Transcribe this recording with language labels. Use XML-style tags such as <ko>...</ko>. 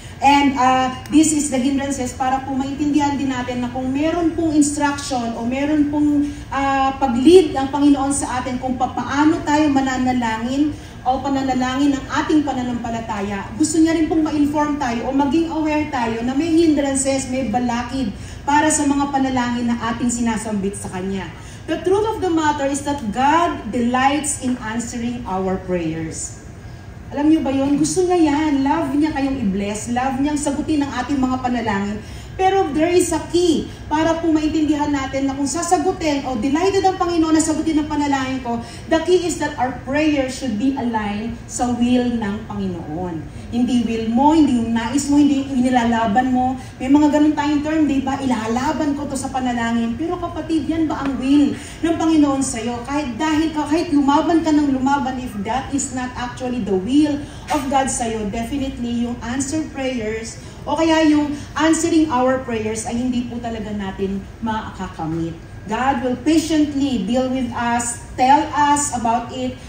<en>And this is the hindrances</en> <tl>para po maintindihan din natin na kung meron pong instruction o meron pong pag-lead ng Panginoon sa atin kung paano tayo mananalangin o pananalangin ng ating pananampalataya, gusto niya rin pong ma-inform tayo o maging aware tayo na may hindrances, may balakid para sa mga panalangin na ating sinasambit sa Kanya.</tl> <en>The truth of the matter is that God delights in answering our prayers.</en> <tl>Alam niyo ba yun? Gusto niya yan. Love niya kayong i-bless. Love niyang sagutin ang ating mga panalangin. Pero</tl> <en>there is a key</en> <tl>para po maintindihan natin na kung sasagutin o delighted ang Panginoon na sagutin ang panalangin ko,</tl> <en>the key is that our prayer should be aligned</en> <tl>sa will ng Panginoon. Hindi will mo, hindi yung nais mo, hindi inilalaban mo. May mga ganun tayong term, di ba? Ilalaban ko to sa panalangin. Pero kapatid, yan ba ang will ng Panginoon sa'yo? Kahit lumaban ka ng lumaban,</tl> <en>if that is not actually the will of God sa'yo, definitely yung answered prayers o kaya yung answering our prayers</en> <tl>ay hindi po talaga natin makakamit.</tl> <en>God will patiently deal with us, tell us about it,</en>